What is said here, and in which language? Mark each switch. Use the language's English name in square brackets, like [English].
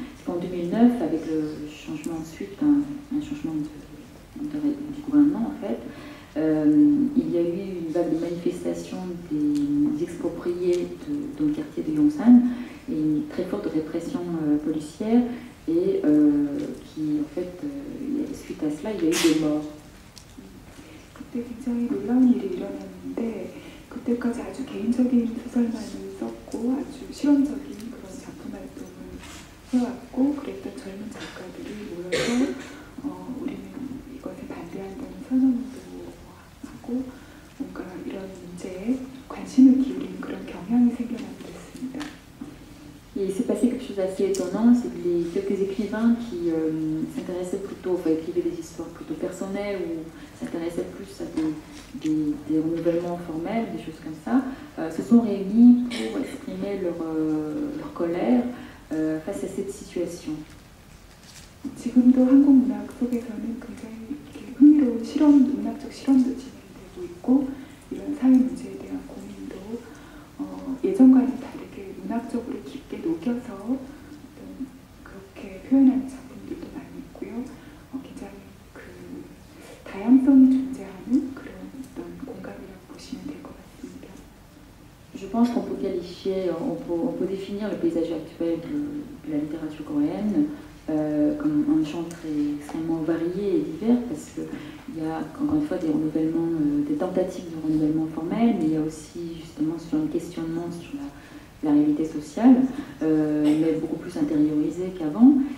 [French] C'est qu'en 2009, avec le changement ensuite, un changement du gouvernement en fait, il y a eu une vague de manifestations des expropriés dans le quartier de Yongsan et une très forte répression policière et qui en fait, suite à cela, il y a eu des morts. [Korean] 그때 굉장히 놀라운 일이 일어났는데 그때까지 아주 개인적인 소설만을 썼고 아주 실험적인 그런 작품 활동을 해왔고 그랬던 젊은 작가들이 모여서 우리는 이것에 반대한다는 선언도 하고 문제에 관심을 기울이는 그런 경향이 생겨나게 됐습니다. [French] Et il s'est passé quelque chose d'assez étonnant, c'est que quelques écrivains qui s'intéressaient plutôt, enfin écrivaient des histoires plutôt personnelles ou s'intéressaient plus à des renouvellements formels, des choses comme ça, se sont réunis pour exprimer leur colère face à cette situation. [Korean] 지금도 한국 문학 속에서는 굉장히 흥미로운 문학적 실험도 진행되고 있고 이런 사회 문제에 대한 고민도 예전과는 다르게 문학적으로 깊게 녹여서 그렇게 표현하는 작품들도 많이 있고요. 굉장히 그 다양성이 존재하는 그런 어떤 공간이라고 보시면 될 것 같습니다. [French] Je pense qu'on peut qualifier, on peut définir le paysage actuel de la littérature coréenne comme un champ extrêmement varié et divers, parce qu'il y a encore une fois des renouvellements, des tentatives de renouvellement formel, mais il y a aussi justement sur un questionnement sur la réalité sociale, mais beaucoup plus intériorisé qu'avant.